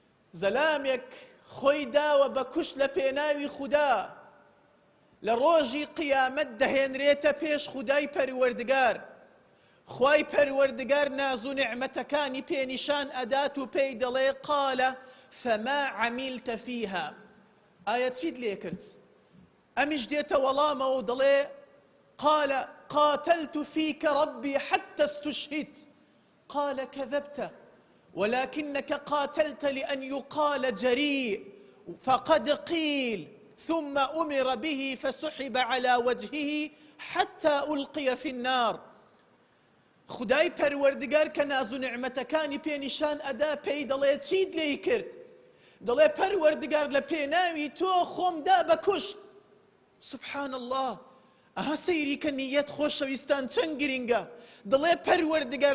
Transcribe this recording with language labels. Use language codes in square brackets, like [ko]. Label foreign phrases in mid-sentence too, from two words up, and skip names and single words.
[ckb] زەلامێک خۆی داوە بە کوشت لە پێناوی خودا لە ڕۆژی قیامەت دەهێنرێتە پێش خودای پەروەردگار خوای پەروەردگار ناز و نعمەتەکانی پێنیشان ئەدات و پێی دەڵێ [ar] قالە فەما عەمیلتە فیها [ckb] ئایا چیت لێ کرد ئەمیش دێتە وەڵامەوە و دەڵێ [ar] قال قاتلت فيك ربي حتى استشهدت قال كذبت ولكنك قاتلت لأن يقال جريء فقد قيل ثم أمر به فسحب على وجهه حتى ألقي في النار [ckb] خدای پەروەردگار کە ناز و نعمەتەکانی پێنیشان ئەدا پێی دەڵێ چیت لێی کرد دەڵێ پەروەردگار لە پێناوی تۆ خۆمدا بە کوشت [ar] سبحان الله [ckb] ئەها سەیری کە نیەت خۆشەویستان چەند گرینگە دەڵێ پەروەردگار